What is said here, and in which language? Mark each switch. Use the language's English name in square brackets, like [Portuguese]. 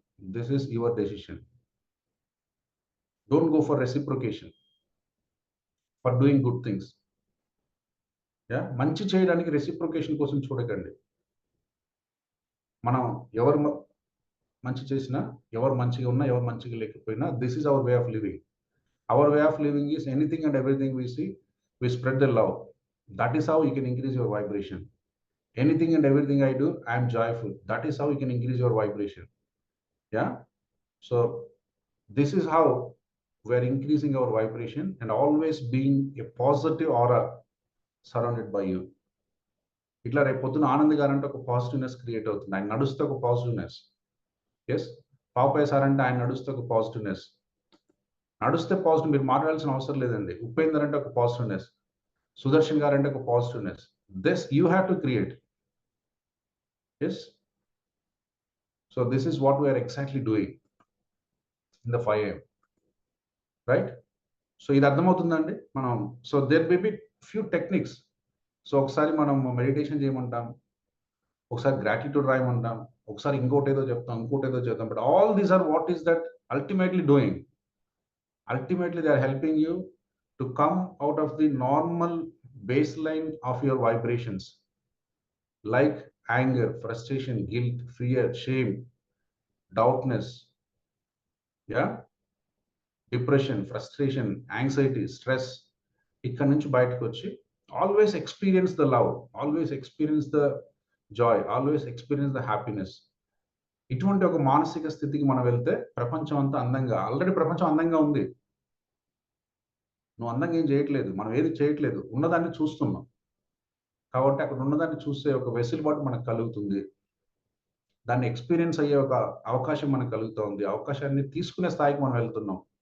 [English] This is your decision. Don't go for reciprocation. For doing good things. Yeah! [Telugu] మంచి చేయడానికి reciprocation కోసం చూడకండి. మనం ఎవరు మంచి చేసినా, ఎవరు మంచిగా ఉన్నా, ఎవరు మంచిగా లేకపోయినా [English] This is our way of living. Our way of living is anything and everything we see, we spread the love. That is how you can increase your vibration. Anything and everything I do, I am joyful. That is how you can increase your vibration. Yeah. So this is how we are increasing our vibration and always being a positive aura surrounded by you. [Telugu] ఇట్లా రేపు పొద్దున ఆనంద్ గారు అంటే ఒక positiveness create అవుతుంది. ఆయన నడుస్తే ఒక positiveness. Yes. Papayya sir అంటే ఆయన నడుస్తే ఒక పాజిటివ్నెస్. నడుస్తే పాజిటివ్ మీరు మాట్లాడాల్సిన అవసరం లేదండి. ఉపేందర్ అంటే ఒక పాజిటివ్నెస్. సుదర్శన్ గారు అంటే ఒక positiveness. [English] This you have to create. Yes. So this is what we are exactly doing in the 5 a.m. Right? So [Telugu] ఇది అర్థమవుతుందండి మనం. [English] So there may be few techniques. [Telugu] So ఒకసారి మనం మెడిటేషన్ చేయమంటాం, ఒకసారి గ్రాటిట్యూడ్ రాయమంటాం, ఒకసారి ఇంకోటి ఏదో చెప్తాం, ఇంకోటి ఏదో చెప్తాం. [English] But all these are what is that ultimately doing? Ultimately, they are helping you to come out of the normal baseline of your vibrations, like anger, frustration, guilt, fear, shame, doubtness, yeah, depression, frustration, anxiety, stress. [Telugu] ఇక్కడ నుంచి బయటకు వచ్చి [English] Always experience the love, always experience the joy, always experience the happiness. [Telugu] ఇటువంటి ఒక మానసిక స్థితికి మనం వెళ్తే ప్రపంచం అంతా అందంగా, ఆల్రెడీ ప్రపంచం అందంగా ఉంది. నువ్వు అందంగా ఏం చేయట్లేదు, మనం ఏది చేయట్లేదు, ఉన్నదాన్ని చూస్తున్నాం. కాబట్టి అక్కడ ఉన్నదాన్ని చూసే ఒక వెసులుబాటు మనకు కలుగుతుంది, దాన్ని ఎక్స్పీరియన్స్ అయ్యే ఒక అవకాశం మనకు కలుగుతుంది, అవకాశాన్ని తీసుకునే స్థాయికి మనం వెళ్తున్నాం.